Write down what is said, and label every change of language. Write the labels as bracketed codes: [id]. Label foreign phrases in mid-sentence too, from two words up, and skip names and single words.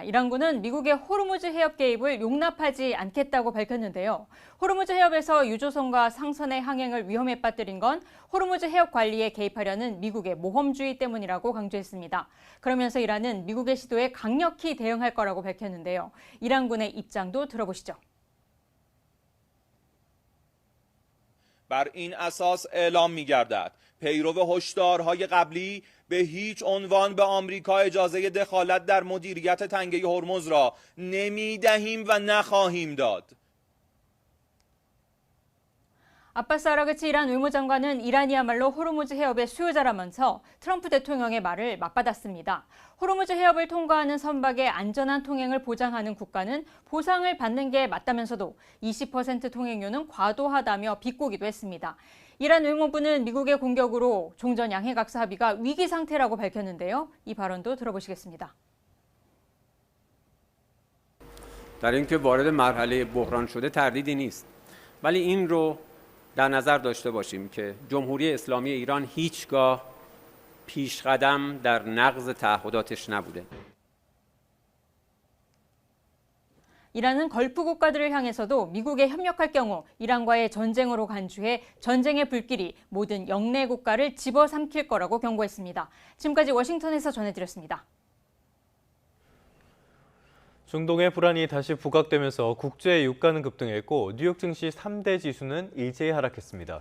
[ko] 이란군은 미국의 호르무즈 해협 개입을 용납하지 않겠다고 밝혔는데요. 호르무즈 해협에서 유조선과 상선의 항행을 위험에 빠뜨린 건 호르무즈 해협 관리에 개입하려는 미국의 모험주의 때문이라고 강조했습니다. 그러면서 이란은 미국의 시도에 강력히 대응할 거라고 밝혔는데요. 이란군의 입장도 들어보시죠. [fa] بر این اساس اعلام می‌گردد پیرو هشدارهای قبلی به هیچ عنوان به آمریکا اجازه دخالت در مدیریت تنگه هرمز را نمی‌دهیم و نخواهیم داد. [ko] 아바스 아라그치 이란 외무장관은 이란이야말로 호르무즈 해협의 수요자라면서 트럼프 대통령의 말을 맞받았습니다. 호르무즈 해협을 통과하는 선박의 안전한 통행을 보장하는 국가는 보상을 받는 게 맞다면서도 20% 통행료는 과도하다며 비꼬기도 했습니다. 이란 외무부는 미국의 공격으로 종전 양해각서 합의가 위기 상태라고 밝혔는데요. 이 발언도 들어보시겠습니다. [fa] در اینکه وارد مرحله بحران شده تردیدی نیست. ولی این رو در نظر داشته باشیم که جمهوری اسلامی ایران هیچگاه پیشقدم در نقض تعهداتش نبوده. [ko] 이란은 걸프 국가들을 향해서도 미국에 협력할 경우 이란과의 전쟁으로 간주해 전쟁의 불길이 모든 영내 국가를 집어삼킬 거라고 경고했습니다. 지금까지 워싱턴에서 전해드렸습니다. 중동의 불안이 다시 부각되면서 국제 유가는 급등했고 뉴욕 증시 3대 지수는 일제히 하락했습니다.